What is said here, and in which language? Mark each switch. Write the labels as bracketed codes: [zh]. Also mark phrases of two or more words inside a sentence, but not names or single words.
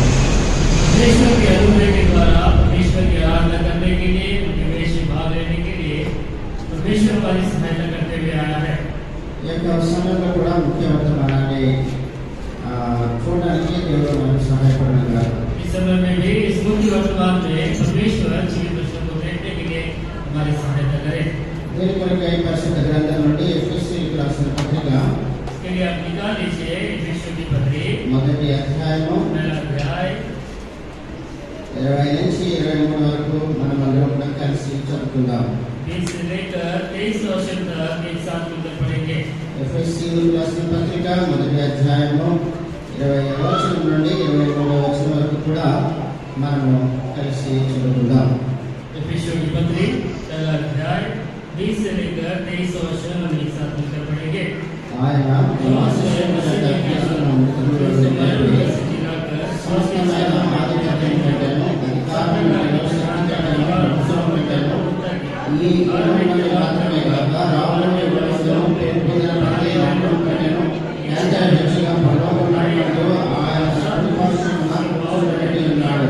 [hi] परमेश्वर के अनुग्रह के द्वारा परमेश्वर की आराधना करने के लिए, निवेश भाग लेने के लिए परमेश्वर हमारी सहायता करते हुए आया है। [te] ఈ యొక్క సమయంలో కూడా ముఖ్య వర్తమానాన్ని చూడడానికి దేవుడు మనకు సహాయపడగలరు. [hi] इस समय में भी इस मुख्य वर्तमान में परमेश्वर जीवित वचन को देखने के लिए हमारी सहायता करे। [te] దీని కొరకై పరిశుద్ధ గ్రంథం నుండి ఎఫెసీయులకు రాసిన పత్రిక [hi] इसके लिए आप निकाल लीजिए एफेसियों की पत्री [te] మొదటి అధ్యాయము [hi] पहला अध्याय [te] 20 నుంచి 23 వరకు మనం అందరం కూడా కలిసి చదువుకుందాం. [hi] 20 से लेकर 23 वचन तक एक साथ मिलकर पढ़ेंगे। [te] ఎఫెసీయులకు రాసిన పత్రిక మొదటి అధ్యాయము 20వ వచనం నుండి 23వ వచనం వరకు కూడా మనము కలిసి చదువుకుందాం. [hi] एफेसियों की पत्री पहला अध्याय 20 से लेकर 23 वचन हम एक साथ मिलकर पढ़ेंगे। [te] ఆయన సమస్తమైన ఆధిపత్యం కంటేను, అధికారం కంటేను, శక్తి కంటేను, భుజం కంటేను, ఈ యుగమునందు మాత్రమే కాక రాబోయే యుగమునందు పేరు పొందిన ప్రతి నామం కంటేను ఎంత హెచ్చుగా పరలోకమందు ఆయన సర్వశక్తిమంతుడై కూర్చోబెట్టి ఉన్నాడు.